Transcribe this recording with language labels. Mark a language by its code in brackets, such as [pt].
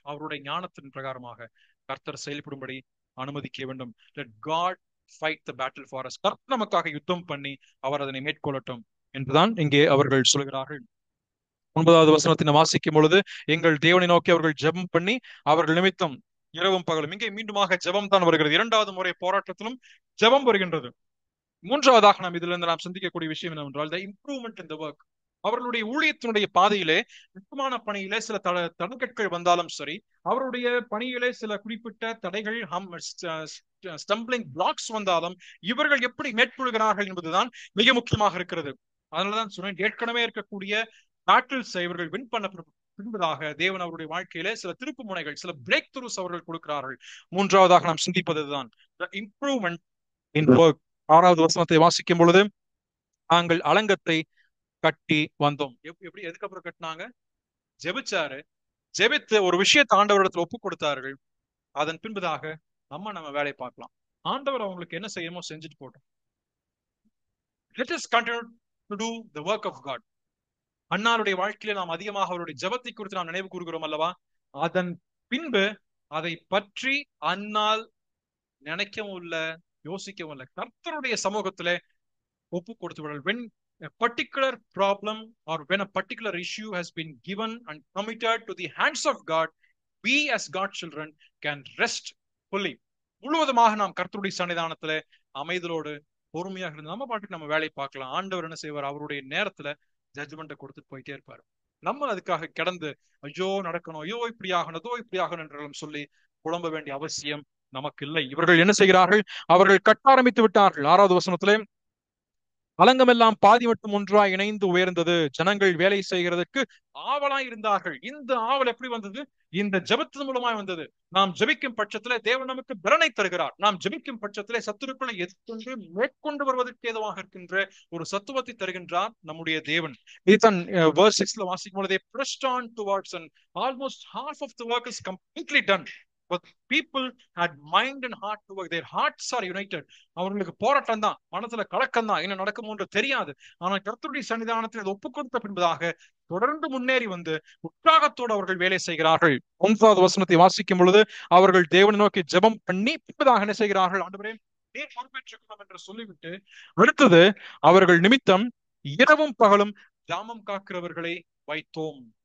[ta] அவருடைய ஞானத்தின் பிரகாரமாக கர்த்தர் செயல்படும்படி அனுமதிக்க வேண்டும். [en] Let God fight the battle for us. [ta] கர்த்தர் நமக்காக யுத்தம் பண்ணி அவர் அதனை மேற்கொள்ளட்டும் என்றுதான் இங்கே அவர்கள் சொல்கிறார்கள். 9வது வசனத்தினை வாசிக்கும் பொழுது எங்கள் தேவனை நோக்கி அவர்கள் ஜெபம் பண்ணி அவர்கள் நிமித்தம் இரவும் பகலும், இங்கே மீண்டுமாக ஜெபம் தான் வருகிறது. 2வது முறை போராட்டத்திலும் ஜெபம் வருகின்றது. 3வதாக நாம் இதிலிருந்து நாம் சிந்திக்கக்கூடிய விஷயம் என்னவென்றால் [en] the improvement in the work. [ta] அவர்களுடைய ஊழியத்தினுடைய பாதையிலே முக்கியமான பணியிலே சில தடங்கற்கள் வந்தாலும் சரி, அவருடைய பணியிலே சில குறிப்பிட்ட தடைகள் ஸ்டம்பிளிங் பிளாக்ஸ் வந்தாலும் இவர்கள் எப்படி மேற்கொள்கிறார்கள் என்பதுதான் மிக முக்கியமாக இருக்கிறது. அதனாலதான் சொன்னேன், ஏற்கனவே இருக்கக்கூடிய பேட்டில்ஸ் இவர்கள் வின் பண்ண பின்பதாக தேவன் அவருடைய வாழ்க்கையிலே சில திருப்பு முனைகள், சில பிரேக் த்ரூஸ் அவர்கள் கொடுக்கிறார்கள். 3வதாக நாம் சிந்திப்பதுதான் [en] the improvement in work. [ta] 6வது வசனத்தை வாசிக்கும் பொழுது நாங்கள் அலங்கத்தை கட்டி வந்தோம். எப்படி எதுக்கப்புறம் கட்டினாங்க? ஜெபிச்சாரு, ஜெபித்து ஒரு விஷயத்தை ஆண்டவரிடத்தில் ஒப்பு கொடுத்தார்கள். அதன் பின்பதாக நம்ம வேலையை பார்க்கலாம். ஆண்டவர் அவங்களுக்கு என்ன செய்யணுமோ செஞ்சுட்டு போட்டோம். [en] Let us continue to do the work of God. [ta] அன்னாருடைய வாழ்க்கையில நாம் அதிகமாக அவருடைய ஜெபத்தை குறித்து நாம் நினைவு கூறுகிறோம் அல்லவா? அதன் பின்பு அதை பற்றி அன்னால் நினைக்கவும் இல்ல, யோசிக்கவும் இல்லை. கர்த்தருடைய சமூகத்திலே ஒப்பு கொடுத்து விடல். [en] When a particular problem or when a particular issue has been given and committed to the hands of God, we as God's children can rest fully. [ta] முழுவதுமாக நாம் கர்த்தருடைய சன்னிதானத்திலே அமைதலோடு பொறுமையாக இருந்து நம்ம பாட்டுக்கு நம்ம வேலையை பார்க்கலாம். ஆண்டவர் என்ன செய்வார்? அவருடைய நேரத்துல ஜட்ஜ்மெண்ட்டை கொடுத்துட்டு போயிட்டே இருப்பாரு. நம்ம அதுக்காக கிடந்து ஐயோ நடக்கணும், ஐயோ இப்படி ஆகணும், அதோ இப்படி ஆகணும் என்றெல்லாம் சொல்லி புலம்ப வேண்டிய அவசியம் நமக்கு இல்லை. இவர்கள் என்ன செய்கிறார்கள்? அவர்கள் கட்ட ஆரம்பித்து விட்டார்கள். 6வது வசனத்திலே அலங்கமெல்லாம் பாதி மட்டும் ஒன்றாய் இணைந்து உயர்ந்தது, ஜனங்கள் வேலை செய்கிறதுக்கு ஆவலாய் இருந்தார்கள். இந்த ஆவல் எப்படி வந்தது? இந்த ஜெபத்தின் மூலமாய் வந்தது. நாம் ஜெபிக்கும் பட்சத்திலே தேவன் நமக்கு பலனை தருகிறார். நாம் ஜெபிக்கும் பட்சத்திலே சத்துருக்களை எதிர்கொண்டு மேற்கொண்டு வருவதற்கு ஏதுவாக இருக்கின்ற ஒரு சத்துவத்தை தருகின்றார் நம்முடைய தேவன். இதுதான் [en] verse 6ல [ta] வாசிக்கும் பொழுதே [en] pressed on towards, and almost half of the work is completely done. But people had mind and heart to work. Their hearts are united. [ta] அவர்களுக்கு போராட்டம் தான், மனசுல கலக்கம் தான், என்ன நடக்கும் என்று தெரியாது. ஆனால் கர்த்தருடைய சன்னிதானத்தில் அதை ஒப்புக் கொடுத்த பின்பதாக தொடர்ந்து முன்னேறி வந்து உற்சாகத்தோடு அவர்கள் வேலை செய்கிறார்கள். 1வது வசனத்தை வாசிக்கும் பொழுது அவர்கள் தேவனை நோக்கி ஜெபம் பண்ணி பின்பதாக என்ன செய்கிறார்கள்? ஆண்டவரே நீர் பொறுப்பேற்றுக்கணும் என்று சொல்லிவிட்டு அடுத்தது அவர்கள் நிமித்தம் இரவும் பகலும் ஜாமம் காக்கிறவர்களை வைத்தோம்.